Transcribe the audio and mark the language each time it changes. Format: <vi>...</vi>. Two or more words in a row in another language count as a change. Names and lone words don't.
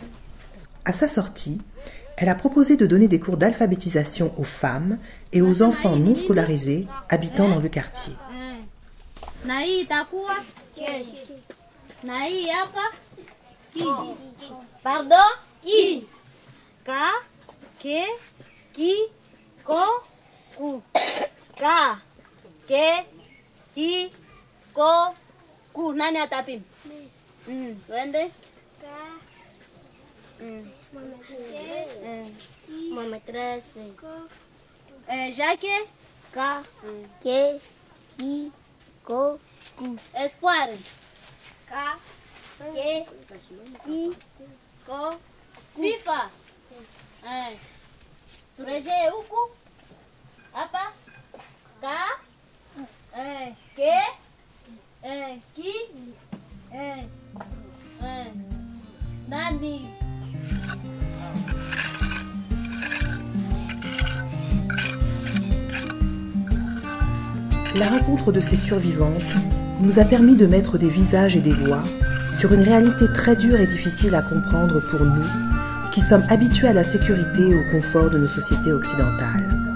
<fr>À sa sortie, elle a proposé de donner des cours d'alphabétisation aux femmes et aux enfants non scolarisés habitant dans le quartier. Pardon? Qui?</fr> <sw>Ka, ke, ki, ko, ku. Ka, ke, ki, ko, ku. Nani atapim? Wende? Ka, Mama 13. Jacques? Ka, ke, ki, ko, ku. Espoir? Ka, ke, ki, ko, ku. Sifa? Tureje huku? Hapa? Ka, ke, ki, nani?</sw> <fr>La rencontre de ces survivantes nous a permis de mettre des visages et des voix sur une réalité très dure et difficile à comprendre pour nous, qui sommes habitués à la sécurité et au confort de nos sociétés occidentales.</fr>